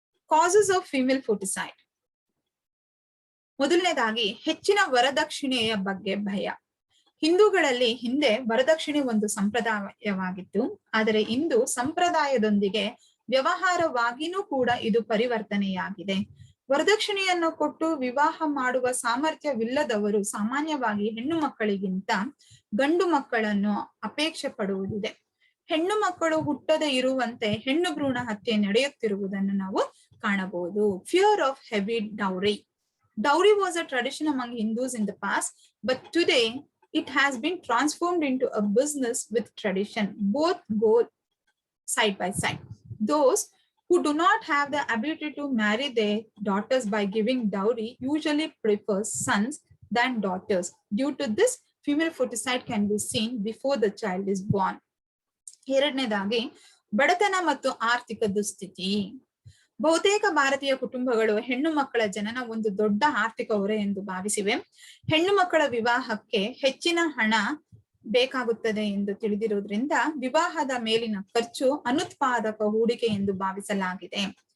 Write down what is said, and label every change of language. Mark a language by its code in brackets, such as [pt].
[en] Causes of female foeticide. [kn] ಮೊದಲನೇದಾಗಿ ಹೆಚ್ಚಿನ ವರದಕ್ಷಿಣೆಯ ಬಗ್ಗೆ ಭಯ. ಹಿಂದೂಗಳಲ್ಲಿ ಹಿಂದೆ ವರದಕ್ಷಿಣೆ ಒಂದು ಸಂಪ್ರದಾಯವಾಗಿತ್ತು, ಆದರೆ ಇಂದು ಸಂಪ್ರದಾಯದೊಂದಿಗೆ ವ್ಯವಹಾರವಾಗಿನೂ ಕೂಡ ಇದು ಪರಿವರ್ತನೆಯಾಗಿದೆ. ವರದಕ್ಷಿಣೆಯನ್ನು ಕೊಟ್ಟು ವಿವಾಹ ಮಾಡುವ ಸಾಮರ್ಥ್ಯವಿಲ್ಲದವರು ಸಾಮಾನ್ಯವಾಗಿ ಹೆಣ್ಣು ಮಕ್ಕಳಿಗಿಂತ ಗಂಡು ಮಕ್ಕಳನ್ನು ಅಪೇಕ್ಷೆ ಪಡುವುದಿದೆ. ಹೆಣ್ಣು ಮಕ್ಕಳು ಹುಟ್ಟದೆ ಇರುವಂತೆ ಹೆಣ್ಣು ಭ್ರೂಣ ಹತ್ಯೆ ನಡೆಯುತ್ತಿರುವುದನ್ನು ನಾವು ಕಾಣಬಹುದು. [en] Fear of heavy dowry. Dowry was a tradition among Hindus in the past, but today it has been transformed into a business with tradition. Both go side by side. Those who do not have the ability to marry their daughters by giving dowry usually prefer sons than daughters. Due to this, female foeticide can be seen before the child is born. [kn] ಎರಡನೇದಾಗಿ ಬಡತನ ಮತ್ತು ಆರ್ಥಿಕ ದುಸ್ಥಿತಿ. ಬಹುತೇಕ ಭಾರತೀಯ ಕುಟುಂಬಗಳು ಹೆಣ್ಣು ಮಕ್ಕಳ ಜನನ ಒಂದು ದೊಡ್ಡ ಆರ್ಥಿಕ ಹೊರೆ ಎಂದು ಭಾವಿಸಿವೆ. ಹೆಣ್ಣು ಮಕ್ಕಳ ವಿವಾಹಕ್ಕೆ ಹೆಚ್ಚಿನ ಹಣ ಬೇಕಾಗುತ್ತದೆ ಎಂದು ತಿಳಿದಿರುವುದರಿಂದ ವಿವಾಹದ ಮೇಲಿನ ಖರ್ಚು ಅನುತ್ಪಾದಕ ಹೂಡಿಕೆ ಎಂದು ಭಾವಿಸಲಾಗಿದೆ.